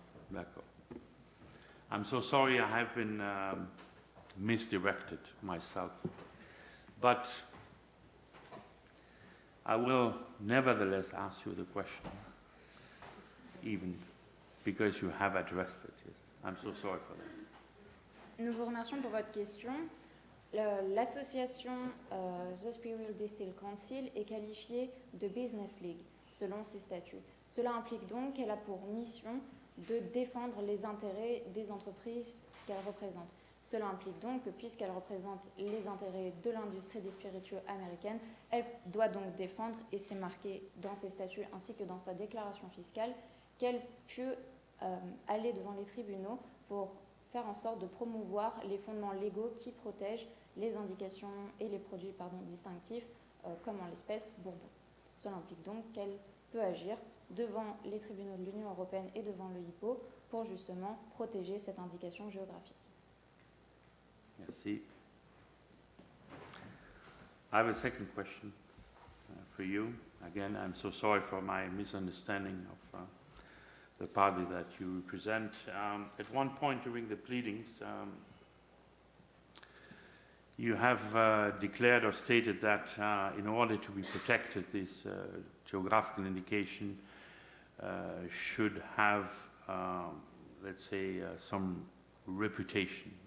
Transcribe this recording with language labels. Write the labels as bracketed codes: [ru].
[fr] D'accord. [en] I'm so sorry, I have been misdirected myself, but I will nevertheless ask you the question, even because you have addressed it. Yes, I'm so sorry for that. [fr] Nous vous remercions pour votre question. L'association The Imperial Distilled Council est qualifiée de Business League selon ses statuts. Cela implique donc qu'elle a pour mission de défendre les intérêts des entreprises qu'elle représente. Cela implique donc que puisqu'elle représente les intérêts de l'industrie des spiritueux américaine, elle doit donc défendre, et c'est marqué dans ses statuts ainsi que dans sa déclaration fiscale, qu'elle peut aller devant les tribunaux pour faire en sorte de promouvoir les fondements légaux qui protègent les indications et les produits distinctifs, comme en l'espèce Bourbon. Cela implique donc qu'elle peut agir devant les tribunaux de l'Union européenne et devant le HIPPO pour justement protéger cette indication géographique. Merci. [en] I have a second question for you. Again, I'm so sorry for my misunderstanding of the party that you represent. At one point during the pleadings, you have declared or stated that in order to be protected, this geographical indication should have, let's say, some reputation.